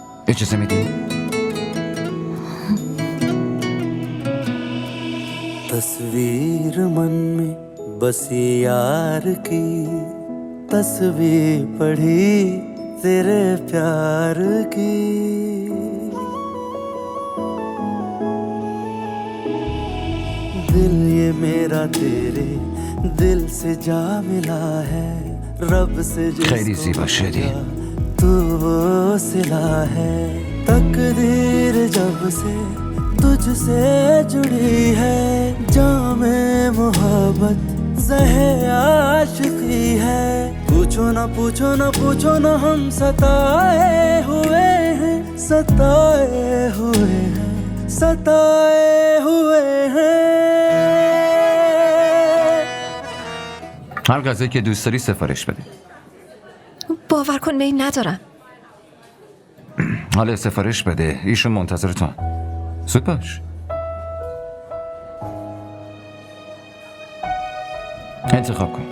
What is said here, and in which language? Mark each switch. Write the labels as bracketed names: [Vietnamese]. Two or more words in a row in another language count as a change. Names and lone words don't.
[Persian] اجازه میدی؟ [Hindi] तस्वीर मन में बसी यार की तस्वीर पढ़ी तेरे प्यार की दिल ये मेरा तेरे दिल से जा मिला है रब से [Persian] خیلی زیبا شدی. [Hindi] तू वो सिला है तकदीर जब से तुझसे जुड़ी है जामे मोहब्बत ज़हे आशिकी है पूछो ना पूछो ना पूछो ना हम सताए हुए हैं सताए हुए हैं [Persian] هر غذایی که دوست داری سفارش بده. باور کن میل ندارم. حالا سفارش بده، ایشون منتظر تو. زود باش. انتخاب کن.